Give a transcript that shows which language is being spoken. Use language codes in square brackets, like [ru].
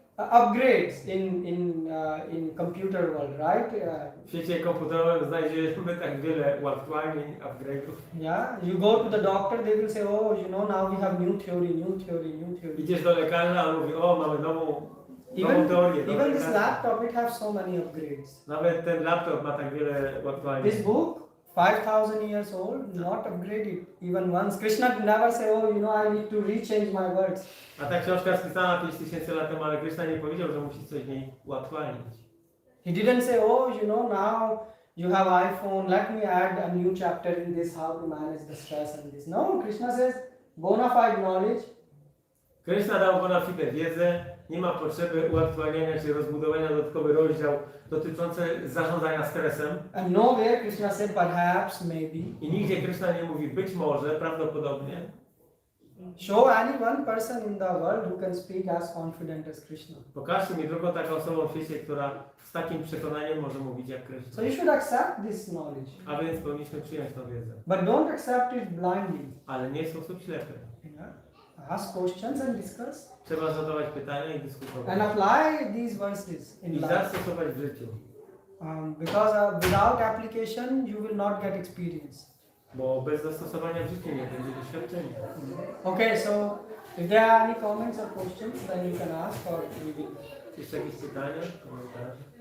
[en] upgrades in computer world, right? [pl] W świecie komputerowym znajdziemy tak wiele uaktualnień, upgrade'ów. [en] Yeah, you go to the doctor, they will say, oh, you know, now we have new theory. [pl] Idziesz do lekarza, a on mówi, o, mamy nową [en] Even, [pl] teorię. [en] even this laptop, it has so many upgrades. [pl] Nawet ten laptop ma tak wiele uaktualnień. [en] This book, 5,000 years old, not upgraded even once. Krishna never say, oh, you know, I need to rechange my words. [pl] A ta książka jest pisana 5000 lat temu, ale Krishna nie powiedział, że musi coś w niej uaktualnić. [en] He didn't say, oh, you know, now you have iPhone, let me add a new chapter in this, how to manage the stress and this. No, Krishna says, bona fide knowledge. [pl] Krishna dał bona fide wiedzę, nie ma potrzeby uaktualniania czy rozbudowania dodatkowy rozdział dotyczący zarządzania stresem. [en] And nowhere Krishna said, perhaps, maybe. [pl] I nigdzie Krishna nie mówi być może, prawdopodobnie. [en] Show any one person in the world who can speak as confident as Krishna. [pl] Pokażcie mi drugą taką osobą w świecie, która z takim przekonaniem może mówić jak Krishna. [en] So you should accept this knowledge. [pl] A więc powinniśmy przyjąć tę wiedzę. [en] But don't accept it blindly. [pl] Ale nie w sposób ślepy. [en] Yeah. Ask questions and discuss. [pl] Trzeba zadawać pytania i [en] And [pl] dyskutować. [en] apply these verses in [pl] I [en] life. [pl] zastosować w życiu. [en] Because without application, you will not get experience. [pl] Bo bez zastosowania w życiu nie będzie doświadczenia. [en] Okay, so if there are any comments or questions, then you can ask or we will. [pl] Jeszcze jakieś pytania, komentarze?